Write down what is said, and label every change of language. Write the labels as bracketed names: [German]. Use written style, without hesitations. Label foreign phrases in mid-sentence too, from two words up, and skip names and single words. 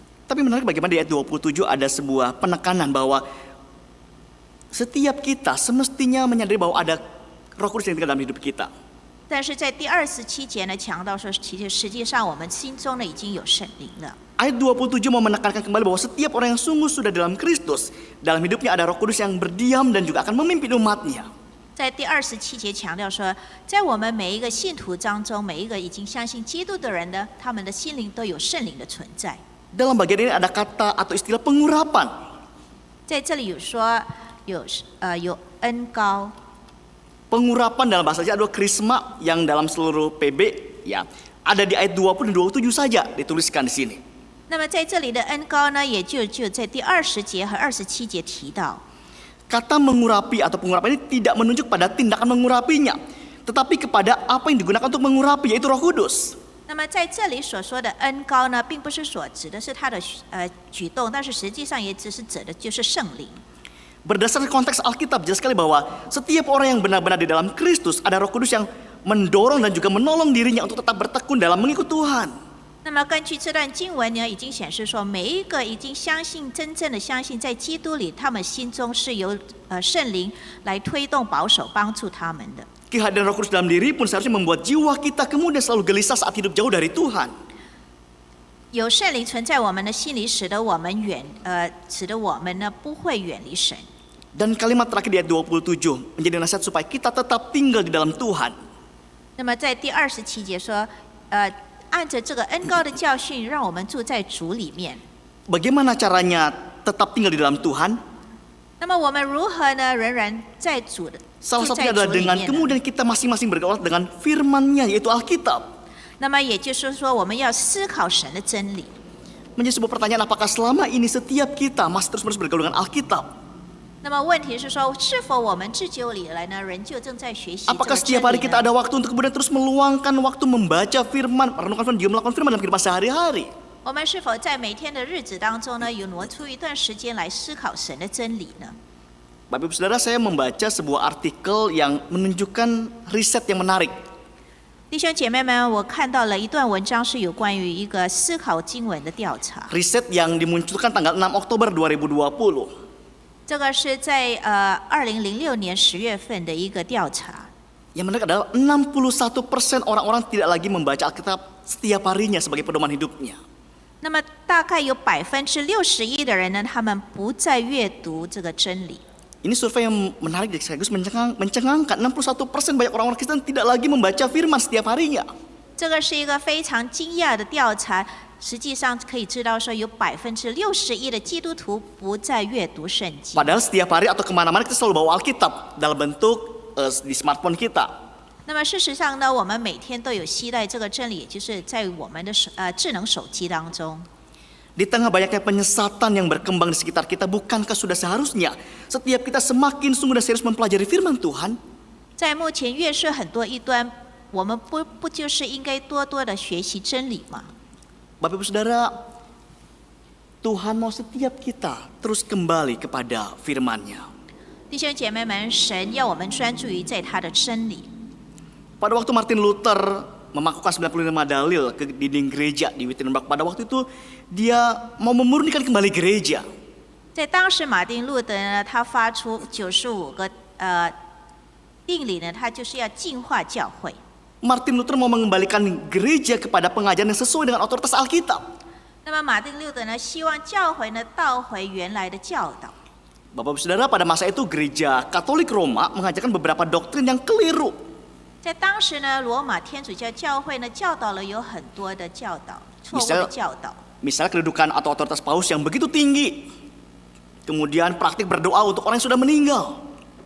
[Indonesian] Tapi menarik bagaimana di ayat 27 ada sebuah penekanan bahwa setiap kita semestinya menyadari bahwa ada Roh Kudus yang tinggal dalam hidup kita. [Chinese] 但是在第27节呢，强调说，实际上我们心中呢已经有圣灵了。 [Indonesian] Ayat 27 mau menekankan kembali bahwa setiap orang yang sungguh sudah dalam Kristus, dalam hidupnya ada Roh Kudus yang berdiam dan juga akan memimpin umatnya. [Chinese] 在第27节强调说，在我们每一个信徒当中，每一个已经相信基督的人呢，他们的心灵都有圣灵的存在。 [Indonesian] Dalam bagian ini ada kata atau istilah pengurapan. [Chinese] 在这里有说有恩膏， [Indonesian] Pengurapan dalam bahasa Jawa adalah krisma yang dalam seluruh PB ya ada di ayat 20 dan 27 saja dituliskan di sini. [Chinese] 那么在这里的恩膏呢，也就在第20节和27节提到。 [Indonesian] Kata mengurapi atau pengurapan ini tidak menunjuk pada tindakan mengurapinya, tetapi kepada apa yang digunakan untuk mengurapi, yaitu Roh Kudus. [Chinese] 那么在这里所说的恩膏呢，并不是所指的是他的举动，但是实际上也只是指的就是圣灵。 [Indonesian] Berdasarkan konteks Alkitab jelas sekali bahwa setiap orang yang benar-benar di dalam Kristus ada Roh Kudus yang mendorong dan juga menolong dirinya untuk tetap bertekun dalam mengikut Tuhan. [Chinese] 那么根据这段经文呢，已经显示说，每一个已经真正的相信在基督里，他们心中是由圣灵来推动、保守、帮助他们的。 [Indonesian] Kehadiran Roh Kudus dalam diri pun seharusnya membuat jiwa kita kemudian selalu gelisah saat hidup jauh dari Tuhan. [Chinese] 有圣灵存在我们的心里，使得我们呢不会远离神。 [Indonesian] Dan kalimat terakhir di ayat 27 menjadi nasihat supaya kita tetap tinggal di dalam Tuhan. [Chinese] 那么在第27节说，按着这个恩膏的教训，让我们住在主里面。 [Indonesian] Bagaimana caranya tetap tinggal di dalam Tuhan? [Chinese] 那么我们如何呢？仍然在主的 [Indonesian] Salah [Chinese] 住 [Indonesian] satunya [Chinese] 在主 [Indonesian] adalah [Chinese] 里 [Indonesian] dengan [Chinese] 面呢？ [Indonesian] kemudian kita masing-masing bergaul dengan firman-Nya yaitu Alkitab. [Chinese] 那么也就是说，我们要思考神的真理。 [Indonesian] Menjadi sebuah pertanyaan, apakah selama ini setiap kita masih terus-menerus bergaul dengan Alkitab? [Chinese] 那么问题是说，是否我们自久以来呢，仍旧正在学习这 [Indonesian] Apakah [Chinese] 个真 [Indonesian] setiap hari [Chinese] 理 [Indonesian] kita [Chinese] 呢？ [Indonesian] ada waktu untuk kemudian terus meluangkan waktu membaca firman, merenungkan firman, juga melakukan firman dalam kehidupan sehari-hari? [Chinese] 我们是否在每天的日子当中呢，有挪出一段时间来思考神的真理呢？ [Indonesian] Bapak Ibu Saudara, saya membaca sebuah artikel yang menunjukkan riset yang menarik. [Chinese] 弟兄姐妹们，我看到了一段文章，是有关于一个思考经文的调查。 [Indonesian] Riset yang dimunculkan tanggal 6 Oktober 2020. [Chinese] 这个是在2006年10月份的一个调查。 [Indonesian] Yang menarik adalah 61% orang-orang tidak lagi membaca Alkitab setiap harinya sebagai pedoman hidupnya. [Chinese] 那么大概有61%的人呢，他们不再阅读这个真理。 [Indonesian] Ini survei yang menarik dan sekaligus mencengangkan. 61% banyak orang-orang Kristen tidak lagi membaca firman setiap harinya. [Chinese] 这个是一个非常惊讶的调查。实际上可以知道说，有61%的基督徒不再阅读圣经。 [Indonesian] Padahal setiap hari atau kemana-mana kita selalu bawa Alkitab dalam bentuk di smartphone kita. [Chinese] 那么事实上呢，我们每天都有携带这个真理，也就是在我们的智能手机当中。 [Indonesian] Di tengah banyaknya penyesatan yang berkembang di sekitar kita, bukankah sudah seharusnya setiap kita semakin sungguh dan serius mempelajari firman Tuhan? [Chinese] 在目前越是很多异端，我们不就是应该多多的学习真理吗？ [Indonesian] Bapak Ibu Saudara, Tuhan mau setiap kita terus kembali kepada firman-Nya. [Chinese] 弟兄姐妹们，神要我们专注于在他的真理。 [Indonesian] Pada waktu Martin Luther memakukan 95 dalil ke dinding gereja di Wittenberg, pada waktu itu dia mau memurnikan kembali gereja. [Chinese] 在当时，马丁路德呢，他发出95个定理呢，他就是要净化教会。 [Indonesian] Martin Luther mau mengembalikan gereja kepada pengajaran yang sesuai dengan otoritas Alkitab. [Chinese] 那么马丁路德呢，希望教会呢倒回原来的教导。 [Indonesian] Bapak Ibu Saudara, pada masa itu gereja Katolik Roma mengajarkan beberapa doktrin yang keliru. [Chinese] 在当时呢，罗马天主教教会呢教导了有很多的教导，错误的教导。 [Indonesian] Misalnya kedudukan atau otoritas paus yang begitu tinggi. Kemudian praktik berdoa untuk orang yang sudah meninggal.